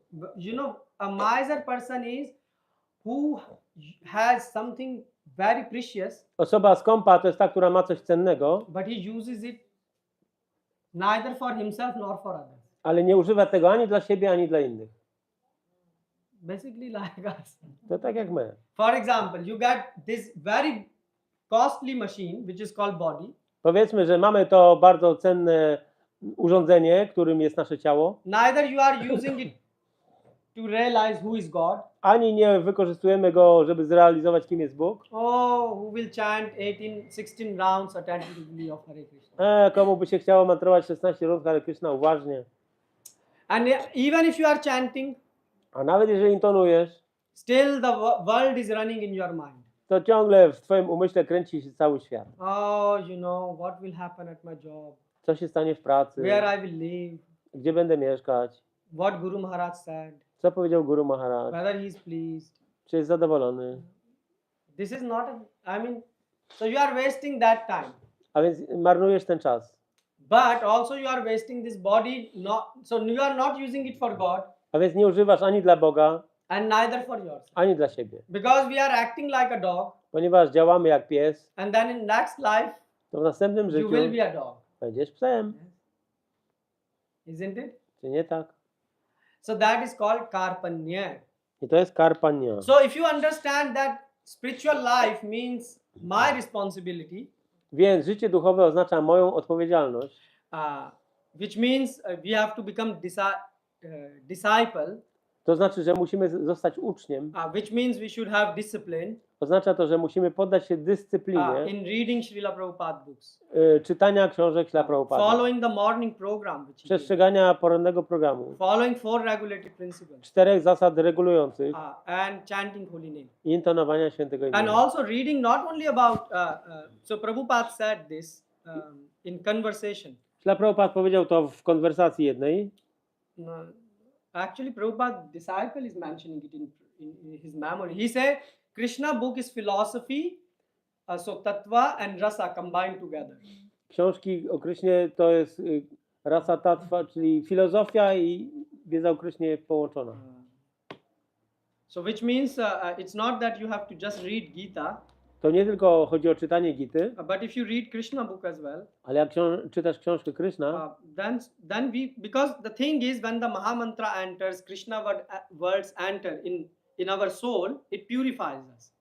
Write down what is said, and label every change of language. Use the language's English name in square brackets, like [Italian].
[English] But you know, a miser person is who has something very precious, [Polish] Osoba skąpa to jest ta, która ma coś cennego, [English] but he uses it neither for himself nor for others. [Polish] ale nie używa tego ani dla siebie, ani dla innych. [English] Basically like us. [Polish] To tak jak my. [English] For example, you got this very costly machine which is called body. [Polish] Powiedzmy, że mamy to bardzo cenne urządzenie, którym jest nasze ciało. [English] Neither you are using it to realize who is God. [Polish] Ani nie wykorzystujemy go, żeby zrealizować, kim jest Bóg. [English] Oh, who will chant 16 rounds attentively of Hare Krishna. [Polish] Komu by się chciało mantrować 16 rund Hare Krishna uważnie. [English] And even if you are chanting, [Polish] A nawet jeżeli intonujesz, [English] still the world is running in your mind. [Polish] to ciągle w twoim umyśle kręci się cały świat. [English] Oh, you know, what will happen at my job? [Polish] Co się stanie w pracy? [English] Where I will live? [Polish] Gdzie będę mieszkać? [English] What Guru Maharaj said? [Polish] Co powiedział Guru Maharaj? [English] Whether he is pleased? [Polish] Czy jest zadowolony? [English] This is not so you are wasting that time. [Polish] A więc marnujesz ten czas. [English] But also you are wasting this body, so you are not using it for God. [Polish] A więc nie używasz ani dla Boga, [English] and neither for yourself. [Polish] ani dla siebie. [English] Because we are acting like a dog, [Polish] Ponieważ działamy jak pies, [English] and then in next life [Polish] to w następnym [English] you [Polish] życiu [English] will be a dog, [Polish] będziesz psem. [English] isn't it? [Polish] Czy nie tak? [English] So that is called karpanya. [Polish] I to jest karpania. [English] So if you understand that spiritual life means my responsibility, [Polish] Więc życie duchowe oznacza moją odpowiedzialność, [English] which means we have to become disciple, [Polish] to znaczy, że musimy zostać uczniem. [English] which means we should have discipline [Polish] Oznacza to, że musimy poddać się dyscyplinie [English] in reading Srila Prabhupada books, [Polish] czytania książek Śla Prabhupada, [English] following the morning program, which he gave, [Polish] przestrzegania porannego programu, [English] following 4 regulatory principles, [Polish] 4 zasad regulujących [English] and chanting holy name. [Polish] i intonowania świętego [English] And [Polish] imienia. [English] also reading not only about, so Prabhupada said this in conversation. [Polish] Śla Prabhupada powiedział to w konwersacji jednej. [English] Actually, Prabhupada's disciple is mentioning it in his memory. He said, Krishna book is philosophy, so tattva and rasa combined together. [Polish] Książki o Krysznie to jest rasa tattva, czyli filozofia i wiedza o Krysznie połączona. [English] So which means it's not that you have to just read Gita, [Polish] To nie tylko chodzi o czytanie Gity, [English] but if you read Krishna book as well, [Polish] ale jak czytasz książkę Kryszna, [English] then because the thing is when the Mahamantra enters, Krishna words enter in our soul, it purifies us.